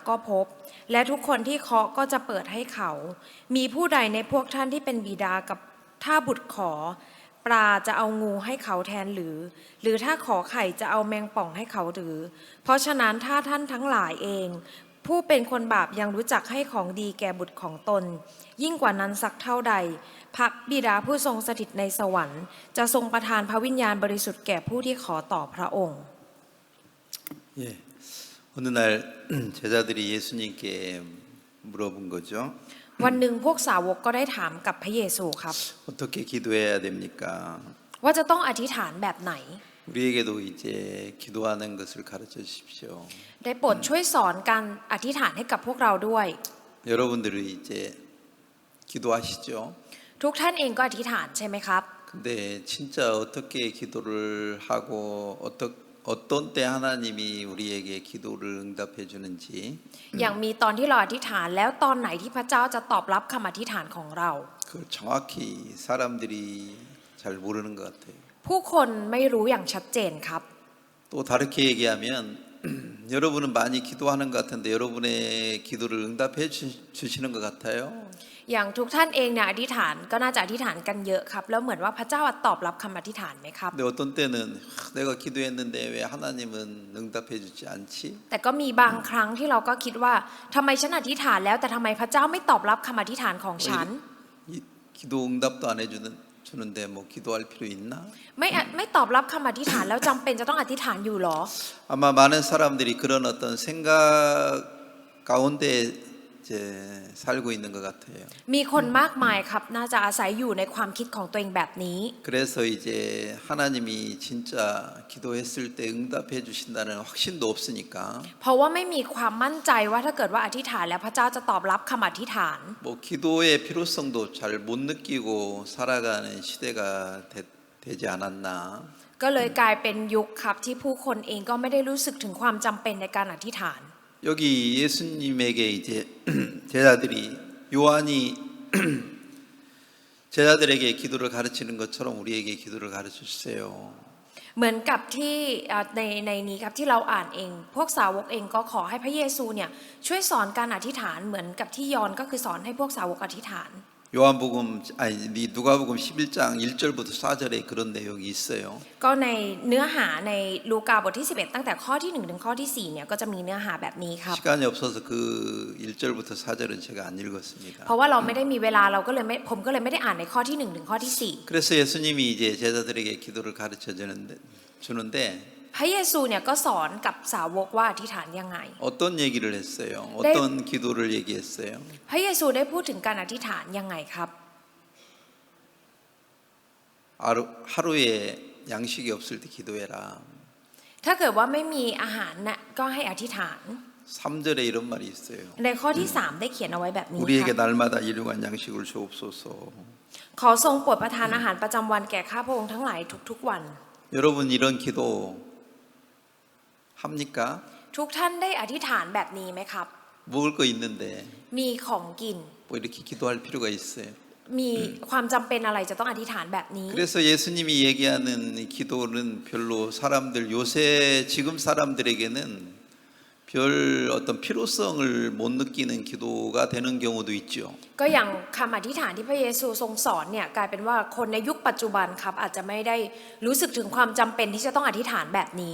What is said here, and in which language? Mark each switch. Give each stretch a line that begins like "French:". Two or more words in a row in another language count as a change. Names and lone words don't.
Thai: ก็พบและทุกคนที่เคาะก็จะเปิดให้เขามีผู้ใดในพวกท่านที่เป็นบิดากับถ้าบุตรขอปลาจะเอางูให้เขาแทนหรือถ้าขอไข่จะเอาแมงป่องให้เขาหรือเพราะฉะนั้นถ้าท่านทั้งหลายเองผู้เป็นคนบาปยังรู้จักให้ของดีแก่บุตรของตนยิ่งกว่านั้นสักเท่าใดพระบิดาผู้ทรงสถิตในสวรรค์จะทรงประทานพระวิญญาณบริสุทธิ์แก่ผู้ที่ขอต่อพระองค์
Korean: 예, 어느 날 제자들이 예수님께 물어본 거죠.
Thai: วันหนึ่งพวกสาวกก็ได้ถามกับพระเยซูครับ
Korean: 어떻게 기도해야 됩니까?
Thai: ว่าจะต้องอธิษฐานแบบไหน
Korean: 우리에게도 이제 기도하는 것을 가르쳐 주십시오.
Thai: ได้โปรดช่วยสอนการอธิษฐานให้กับพวกเราด้วย
Korean: 여러분들은 이제 기도하시죠?
Thai: ทุกท่านเองก็อธิษฐานใช่ไหมครับ
Korean: 근데 진짜 어떻게 기도를 하고 어떤 때 하나님이 우리에게 기도를 응답해 주는지
Thai: อย่างมีตอนที่เราอธิษฐานแล้วตอนไหนที่พระเจ้าจะตอบรับคำอธิษฐานของเรา
Korean: 그걸 정확히 사람들이 잘 모르는 것 같아요.
Thai: ผู้คนไม่รู้อย่างชัดเจนครับ
Korean: 또 다르게 얘기하면 여러분은 많이 기도하는 것 같은데 여러분의 기도를 응답해 주시는 것 같아요.
Thai: อย่างทุกท่านเองเนี่ยอธิษฐานก็น่าจะอธิษฐานกันเยอะครับแล้วเหมือนว่าพระเจ้าตอบรับคำอธิษฐานไหมครับ
Korean: 근데 어떤 때는 내가 기도했는데 왜 하나님은 응답해 주지 않지?
Thai: แต่ก็มีบางครั้งที่เราก็คิดว่าทำไมฉันอธิษฐานแล้วแต่ทำไมพระเจ้าไม่ตอบรับคำอธิษฐานของฉัน
Korean: 기도 응답도 안 해주는데 뭐 기도할 필요 있나?
Thai: ไม่ตอบรับคำอธิษฐานแล้วจำเป็นจะต้องอธิษฐานอยู่หรอ
Korean: 아마 많은 사람들이 그런 어떤 생각 가운데 이제 살고 있는 것 같아요.
Thai: มีคนมากมายครับน่าจะอาศัยอยู่ในความคิดของตัวเองแบบนี้
Korean: 그래서 이제 하나님이 진짜 기도했을 때 응답해 주신다는 확신도 없으니까
Thai: เพราะว่าไม่มีความมั่นใจว่าถ้าเกิดว่าอธิษฐานแล้วพระเจ้าจะตอบรับคำอธิษฐาน
Korean: 뭐 기도의 필요성도 잘 못 느끼고 살아가는 시대가 되지 않았나.
Thai: ก็เลยกลายเป็นยุคครับที่ผู้คนเองก็ไม่ได้รู้สึกถึงความจำเป็นในการอธิษฐาน
Korean: 여기 예수님에게 이제 제자들이 요한이 제자들에게 기도를 가르치는 것처럼 우리에게 기도를 가르쳐 주세요.
Thai: เหมือนกับที่ในนี้ครับที่เราอ่านเองพวกสาวกเองก็ขอให้พระเยซูเนี่ยช่วยสอนการอธิษฐานเหมือนกับที่ยอห์นก็คือสอนให้พวกสาวกอธิษฐาน
Korean: 누가복음 11장 1절부터 4절에 그런 내용이 있어요.
Thai: ก็ในเนื้อหาในลูกาบทที่11ตั้งแต่ข้อที่1ถึงข้อที่4เนี่ยก็จะมีเนื้อหาแบบนี้ครับ
Korean: 시간이 없어서 그 1절부터 4절은 제가 안 읽었습니다.
Thai: เพราะว่าเราไม่ได้มีเวลาผมก็เลยไม่ได้อ่านในข้อที่1ถึงข้อที่4
Korean: 그래서 예수님이 이제 제자들에게 기도를 가르쳐 주는데
Thai: พระเยซูเนี่ยก็สอนกับสาวกว่าอธิษฐานยังไง
Korean: 어떤 얘기를 했어요? 어떤 기도를 얘기했어요?
Thai: พระเยซูได้พูดถึงการอธิษฐานยังไงครับ
Korean: 하루에 양식이 없을 때 기도해라.
Thai: ถ้าเกิดว่าไม่มีอาหารน่ะก็ให้อธิษฐาน
Korean: 3절에 이런 말이 있어요.
Thai: ในข้อที่3ได้เขียนเอาไว้แบบนี้
Korean: 우리에게
Thai: ครับ
Korean: 날마다 일용할 양식을 주옵소서.
Thai: ขอทรงโปรดประทานอาหารประจำวันแก่ข้าพระองค์ทั้งหลายทุกๆวัน
Korean: 여러분 이런 기도 합니까?
Thai: ทุกท่านได้อธิษฐานแบบนี้ไหมครับ
Korean: 먹을 거 있는데
Thai: มีของกิน
Korean: 뭐 이렇게 기도할 필요가 있어요.
Thai: มีความจำเป็นอะไรจะต้องอธิษฐานแบบนี้
Korean: 그래서 예수님이 얘기하는 기도는 별로 사람들 요새 지금 사람들에게는 별 어떤 필요성을 못 느끼는 기도가 되는 경우도 있죠.
Thai: ก็อย่างคำอธิษฐานที่พระเยซูทรงสอนเนี่ยกลายเป็นว่าคนในยุคปัจจุบันครับอาจจะไม่ได้รู้สึกถึงความจำเป็นที่จะต้องอธิษฐานแบบนี้